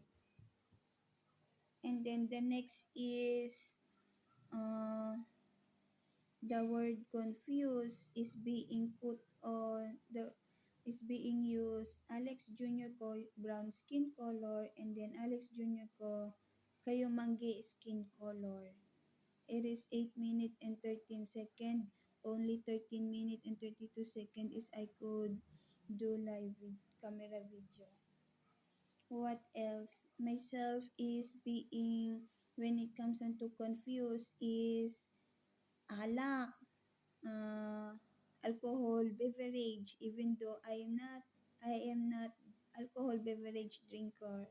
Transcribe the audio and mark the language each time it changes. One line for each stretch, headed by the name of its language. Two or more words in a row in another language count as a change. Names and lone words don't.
English: And then the next is the word confused is being put on the is being used. Alex Jr. ko brown skin color and then Alex Jr.
Iloko: ko kayo manggi
English: skin color. It is 8 minutes and 13 seconds. Only 13 minutes and 32 seconds is I could do live with camera video. What else? Myself is being, when it comes on to confused, is alak, uh, alcohol beverage, even though I am not alcohol beverage drinker.